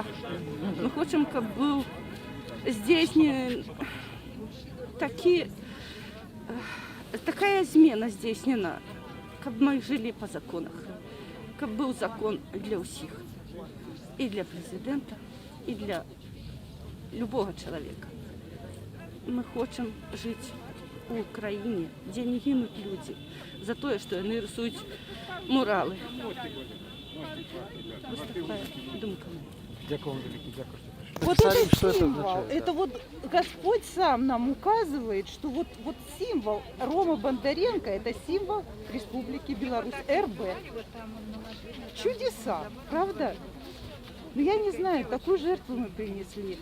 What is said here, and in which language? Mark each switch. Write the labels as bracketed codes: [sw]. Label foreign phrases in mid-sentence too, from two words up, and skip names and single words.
[be] Мы хочам, каб быў здзейснены такая змена здзейснена, каб мы жылі па законах, каб быў закон для ўсіх, і для прэзідэнта, і для любого чалавека. Мы хочам жыць у краіне, дзе не гінуць людзі за тое, што яны рысуюць муралы. Вось такая думка. [uk] Дякую вам велике, дякую, [ru] что пришли. Вот Написали, это что символ. означает, Это вот Господь сам нам указывает, что вот символ Рома Бондаренко – это символ Республики Беларусь, РБ. Чудеса, правда? Но я не знаю, такую жертву мы принесли.